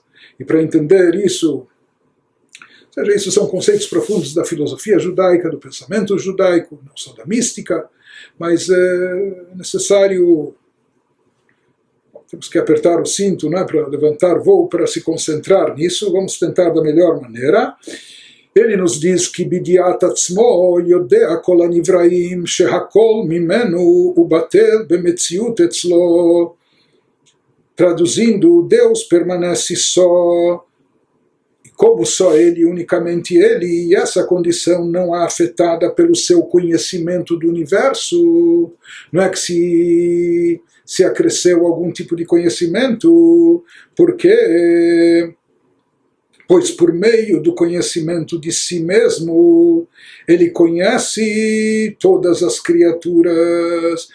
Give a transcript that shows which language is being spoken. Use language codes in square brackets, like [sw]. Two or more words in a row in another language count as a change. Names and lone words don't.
[pt] E para entender isso, ou seja, isso são conceitos profundos da filosofia judaica, do pensamento judaico, não só da mística, mas é necessário, temos que apertar o cinto, né, para levantar voo, para se concentrar nisso. Vamos tentar da melhor maneira. Ele nos diz que [he] בידיעת עצמו יודע כל הנבראים שהכל ממנו ובטל במציאות אצלו. [pt] Traduzindo, Deus permanece só, como só Ele, unicamente Ele, e essa condição não é afetada pelo seu conhecimento do universo. Não é que se acresceu algum tipo de conhecimento, porque, pois por meio do conhecimento de si mesmo, Ele conhece todas as criaturas.